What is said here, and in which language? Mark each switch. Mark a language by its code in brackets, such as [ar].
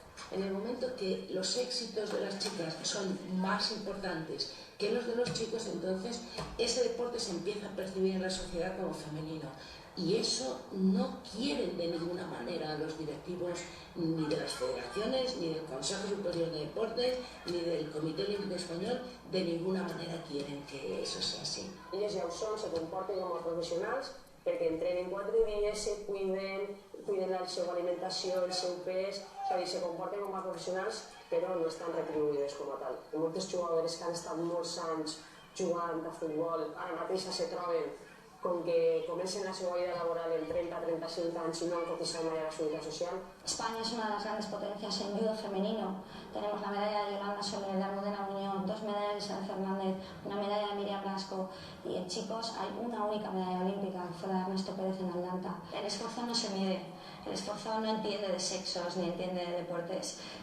[es] En el momento que los éxitos de las chicas son más importantes que los de los chicos, entonces ese deporte se empieza a percibir en la sociedad como femenino. Y eso no quieren de ninguna manera los directivos ni de las federaciones, ni del Consejo Superior de Deportes, ni del Comité Olímpico Español, de ninguna manera quieren que eso sea así. [ca] Ells ja ho són, se comporten com a professionals perquè entrenen 4 dies, se cuiden la seva alimentació, el seu pes, és a dir, se comporten com a professionals però no estan retribuïdes com a tal. Moltes jugadores que han estat molts anys jugant a futbol, ara mateix se troben [es] con que comiencen [ca] la seva vida laboral en 30-35 anys [es] y no han cotizado [ca] mai a la Seguridad Social. [es] España es una de las grandes potencias en judo femenino. Tenemos la medalla de Yolanda Soler, de Almudena Muñoz, 2 medallas de Isabel Fernández, una medalla de Miriam Blasco, y en chicos hay una única medalla olímpica, que fue la de Ernesto Pérez en Atlanta. El esfuerzo no se mide, el esfuerzo no entiende de sexos ni entiende de deportes.